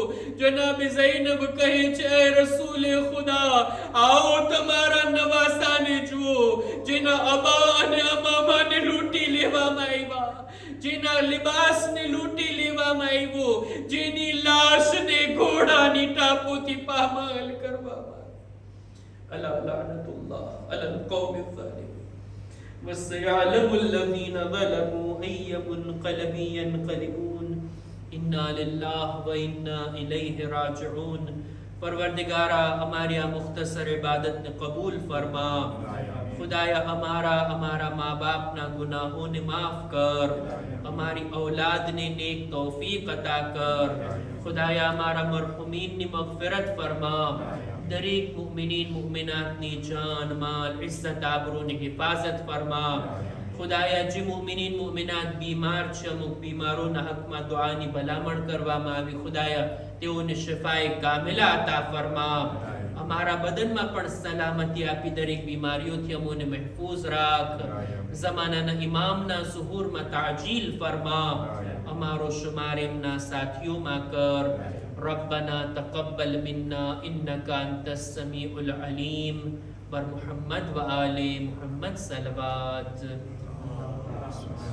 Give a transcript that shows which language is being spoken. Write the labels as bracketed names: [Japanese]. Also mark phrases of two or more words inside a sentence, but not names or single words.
[Gujarati] જનાબ ઝૈનબ કહે છે, એ રસૂલે ખુદા, આવો તમારા નવાસાને જુઓ, જેના અબા અને અમામાને લૂંટી લેવામાં આવ્યા, જેના લિબાસને લૂંટી લેવામાં આવ્યો, જેની લાશને ઘોડાની ટાપોથી પામાલ કરવામાં. [Arabic] ألا لعنة الله على القوم الظالمين وسيعلم الذين ظلموا أي منقلب ينقلبون إنا لله وإنا إليه راجعون. [Gujarati] પરવરદિગારા, હમારી આ મુખ્તસર ઇબાદત ને કબૂલ ફરમા. ખુદાયા હમારા માં બાપ ના ગુનાહોં ને માફ કર, હમારી ઔલાદ ને નેક તૌફીક અતા કર. ખુદાયા હમારા મરહુમીન ને મગફિરત ફરમા. દરેક મુમિનીન મુમિનાતની જાન માલ ઇજ્જત આબરૂની હિફાજત ફરમા. ખુદાયા જી મુમિનીન મુમિનાત બીમાર છે, અમુક બીમારોના હકમાં દુઆની ભલામણ કરવામાં આવી. ખુદાયા તેઓને શિફાએ કામિલા અતા ફરમા. અમારા બદનમાં પણ સલામતી આપી, દરેક બીમારીઓથી અમોને મહેફૂઝ રાખ. ઝમાનાના ઇમામના ઝુહૂરમાં તાજીલ ફરમા. અમારો શુમાર એમના સાથીઓમાં કર. [Arabic] ربنا تقبل منا إنك أنت السميع العليم. [Persian] بر محمد وآل محمد صلوات.